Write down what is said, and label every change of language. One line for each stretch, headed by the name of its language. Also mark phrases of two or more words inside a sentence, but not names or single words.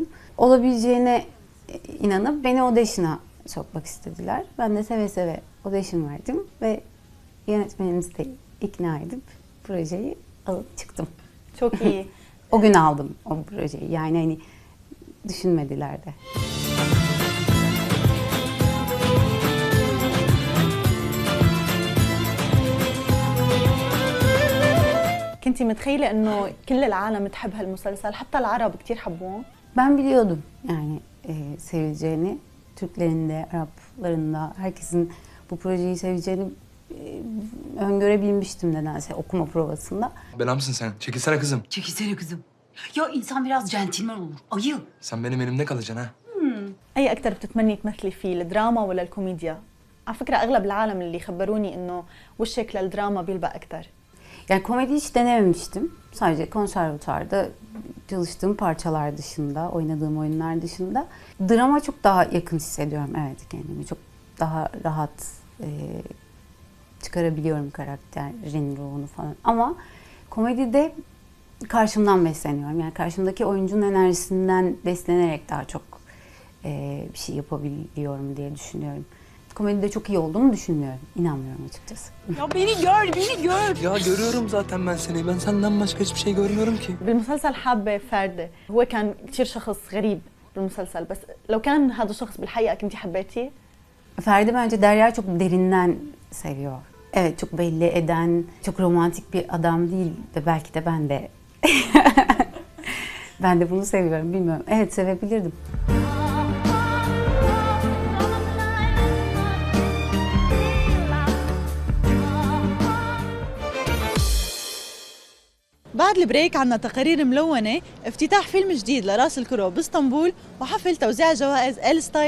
Turkish: Olabileceğine inanıp beni audition'a sokmak istediler. Ben de seve seve audition verdim ve yönetmenimizi de ikna edip projeyi alıp çıktım. Çok iyi. O gün aldım o projeyi. Yani hani düşünmediler de.
Arabic: كنتي متخيلة إنه كل العالم تحب هالمسلسل حتى العرب كتير حبوه؟
Turkish: Ben biliyordum yani sevileceğini, Türklerin de, Arapların da, herkesin bu projeyi seveceğini öngörebilmiştim nedense okuma provasında. Bela mısın sen? Çekilsene kızım. Çekilsene kızım. Ya insan biraz centilmen olur. Ayı. Sen benim elimde kalacaksın ha.
Arabic: أي أكتر بتتمني تمثلي فيه الدراما ولا الكوميديا؟ على فكرة أغلب العالم اللي خبروني إنه وشك للدراما بيلبق أكتر.
Turkish: Yani komedi hiç denememiştim. Sadece konservatuarda çalıştığım parçalar dışında, oynadığım oyunlar dışında. Drama çok daha yakın hissediyorum evet kendimi. Çok daha rahat çıkarabiliyorum karakterin ruhunu falan. Ama komedide karşımdan besleniyorum. Yani karşımdaki oyuncunun enerjisinden beslenerek daha çok bir şey yapabiliyorum diye düşünüyorum. komedide çok iyi olduğumu düşünmüyorum. İnanmıyorum açıkçası. Ya beni gör, beni gör. Ya görüyorum zaten ben seni. Ben senden başka hiçbir şey görmüyorum ki.
Arabic: بالمسلسل حابة فردة، هو كان كثير شخص غريب بالمسلسل، بس لو كان هذا الشخص بالحقيقة كنتي حبيتيه؟
Turkish: Ferdi bence Derya'yı çok derinden seviyor. Evet, çok belli eden, çok romantik bir adam değil ve belki de ben de ben de bunu seviyorum, bilmiyorum. Evet, sevebilirdim.
Arabic: بعد البريك عنا تقارير ملونة، افتتاح فيلم جديد لراس الكرو باسطنبول وحفل توزيع جوائز ال ستايل.